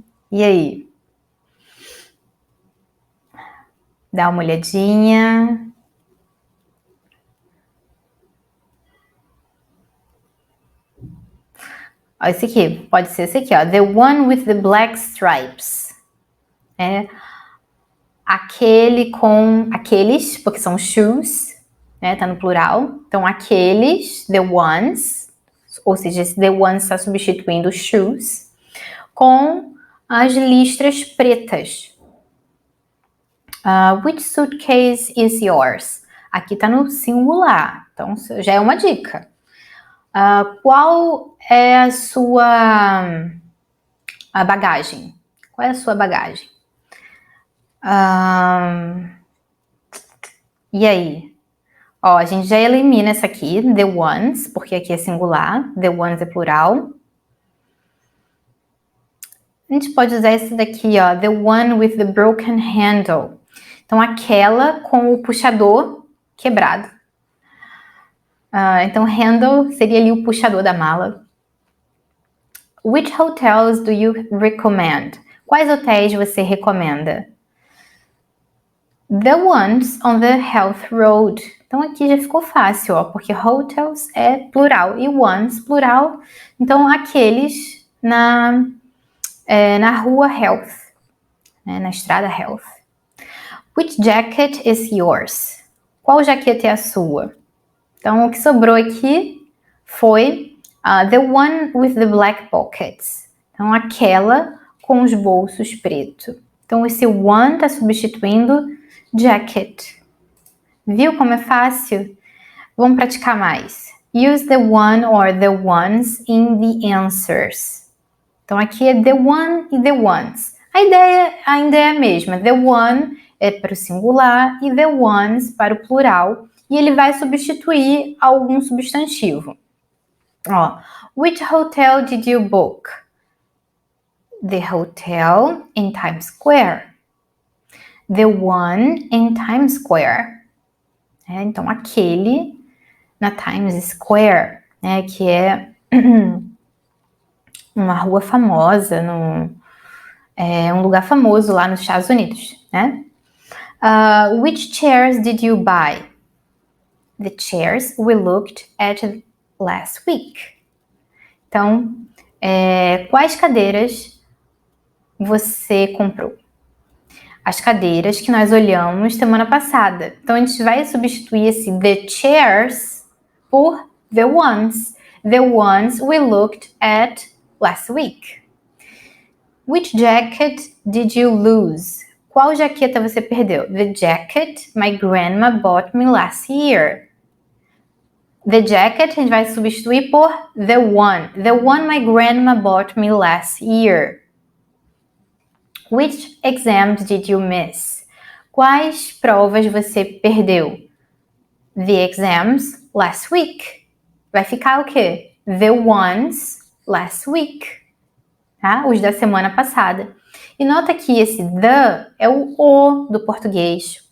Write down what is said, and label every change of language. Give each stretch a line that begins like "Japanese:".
Portuguese: E aí? Dá uma olhadinha. Ó, esse aqui, pode ser esse aqui, ó.
English: The one with the black stripes.
Portuguese: Aqueles, porque são shoes, né? Tá no plural. Então, aqueles, the ones, ou seja, esse the ones está substituindo shoes, com as listras pretas.
English: Which suitcase is yours?
Portuguese: Aqui tá no singular, então já é uma dica. Qual é a sua bagagem? Qual é a sua bagagem? E aí? Ó, a gente já elimina essa aqui, the ones, porque aqui é singular, the ones é plural. A gente pode usar esse daqui, ó,
English: the one with the broken handle.
Portuguese: Então, aquela com o puxador quebrado. Então, handle seria ali o puxador da mala.
English: Which hotels do you recommend?
Portuguese: Quais hotéis você recomenda?
English: The ones on the Health Road.
Portuguese: Então, aqui já ficou fácil, ó, porque hotels é plural e ones, plural. Então, aqueles na rua Health, né, na estrada Health.
English: Which jacket is yours?
Portuguese: Qual jaqueta é a sua? Então, o que sobrou aqui foi
English: the one with the black pockets.
Portuguese: Então, aquela com os bolsos pretos. Então, esse one está substituindo jacket. Viu como é fácil? Vamos praticar mais.
English: Use the one or the ones in the answers.
Portuguese: Então, aqui é the one e the ones. A ideia ainda é a mesma. The one é para o singular e the ones para o plural. E ele vai substituir algum substantivo.
English: Ó, which hotel did you book? The hotel in Times Square. The one in Times Square.
Portuguese: Então, aquele na Times Square, né, que é uma rua famosa, um lugar famoso lá nos Estados Unidos, né?
English: Which chairs did you buy? The chairs we looked at last week.
Portuguese: Então, quais cadeiras você comprou? As cadeiras que nós olhamos semana passada. Então, a gente vai substituir esse the chairs por the ones.
English: The ones we looked at last week. Which jacket did you lose?
Portuguese: Qual jaqueta você perdeu?
English: The jacket my grandma bought me last year.
Portuguese: The jacket a gente vai substituir por the one.
English: The one my grandma bought me last year. Which exams did you miss?
Portuguese: Quais provas você perdeu?
English: The exams last week.
Portuguese: Vai ficar o quê?
English: The ones last week. Tá?
Portuguese: Os da semana passada. E nota que esse the é o do português.